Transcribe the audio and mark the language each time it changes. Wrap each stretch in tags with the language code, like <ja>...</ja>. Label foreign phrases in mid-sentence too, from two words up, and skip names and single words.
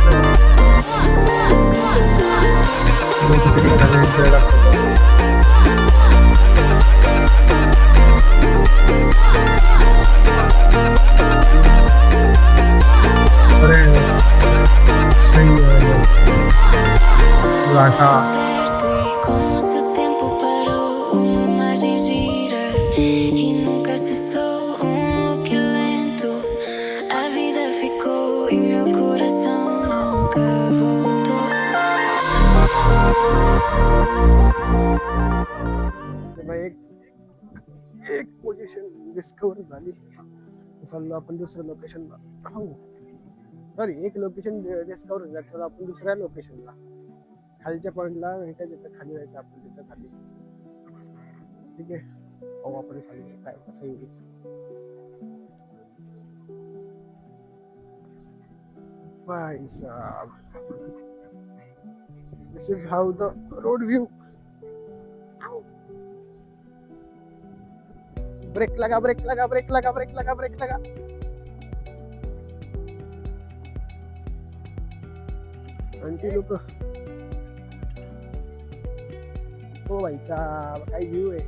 <hi>अरे सही है लाटा.</hi> <pt>Como se o tempo parou, uma imagem gira e nunca cessou. Look lento, a vida ficou e meu coração nunca voltou.</pt> <mr>एक पोझिशन डिस्कवर झाली. चाललो आपण दुसऱ्या लोकेशनला. सॉरी एक लोकेशन डिस्कवर झालं तर आपण दुसऱ्या लोकेशनला खालच्या पॉइंटला भेटायचं. खाली जायचं आपण तिथं खाली. ठीक आहे पाहू आपण खाली काय कसं येईल.</mr> <hi>भाई साहब</hi> <en>this is how the road view.</en> <hi>ब्रेक लगा ब्रेक लगा ब्रेक लगा ब्रेक लगा ब्रेक लगा.</hi> <mr>आणखी लोक हो</mr> <hi>भाई साहब</hi> <mr>काय व्ह्यू आहे.</mr>